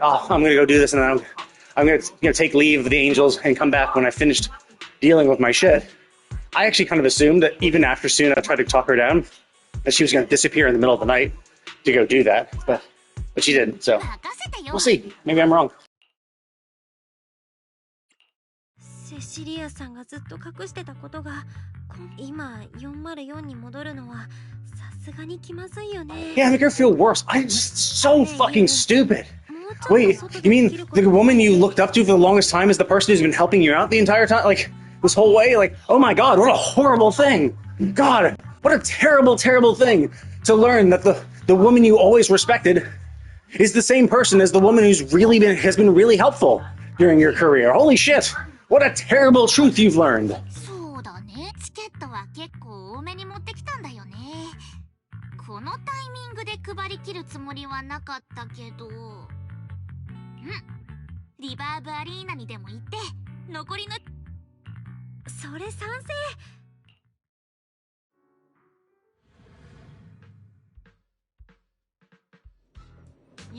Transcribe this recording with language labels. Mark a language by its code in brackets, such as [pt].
[en] Oh, I'm going to go do this, and then I'm going to take leave of the angels and come back when I finished dealing with my shit. I actually kind of assumed that even after Suna tried to talk her down, that she was going to disappear in the middle of the night to go do that. But she didn't, so we'll see. Maybe I'm wrong. [ja] セシリアさんがずっと隠してたことが今404に戻るのはさすがに気まずいよね。 [en] Yeah, make her feel worse. I'm just so fucking stupid. Wait, you mean the woman you looked up to for the longest time is the person who's been helping you out the entire time? Like, this whole way? Like, oh my god, what a horrible thing. God, what a terrible, terrible thing to learn that the woman you always respected is the same person as the woman who's has been really helpful during your career. Holy shit. What a terrible truth you've learned. [ja] そうだね。チケットは結構多めに持ってきたんだよね。このタイミングで配りきるつもりはなかったけど。リバーブアリーナにでも行って残りのそれ賛成。